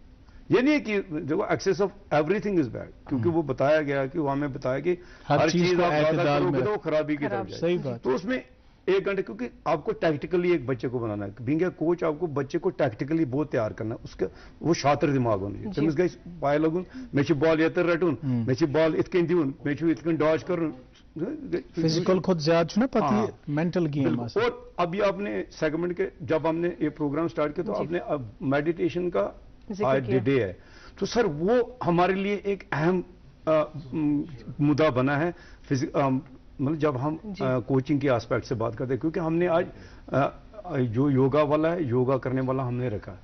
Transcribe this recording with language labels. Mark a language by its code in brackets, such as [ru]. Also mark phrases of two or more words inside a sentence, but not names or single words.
[ur] یہ نہیں ہے کہ جو [en] excess of everything is bad, [ur] کیونکہ وہ بتایا گیا کہ وہ ہمیں بتایا کہ ہر چیز آپ زیادہ کرو گے تو خرابی کی طرف جائے. صحیح بات. تو اس میں 1 گھنٹے, کیونکہ آپ کو ٹیکٹیکلی ایک بچے کو بنانا ہے, [en] being a coach [ur] آپ کو بچے کو ٹیکٹیکلی بہت تیار کرنا ہے, اس کا وہ شاطر دماغ ہونا چاہیے. [ks] تمس گژھِ پاے لگن مے چھ بال یتر رٹن, مے چھ بال ات کن دیون, مے چھ ات کن ڈاج کرن. فزیکل خود زیادہ چھنا پتہ مینٹل گیم. [ur] اور ابھی آپ نے سیگمنٹ کے جب ہم نے یہ پروگرام سٹارٹ کیا تو آپ نے میڈیٹیشن کا ڈے ہے, تو سر وہ ہمارے لیے ایک اہم مدعا بنا ہے. مطلب جب ہم کوچنگ کے آسپیکٹ سے بات کرتے ہیں, کیونکہ ہم نے آج جو یوگا والا ہے یوگا کرنے والا ہم نے رکھا ہے.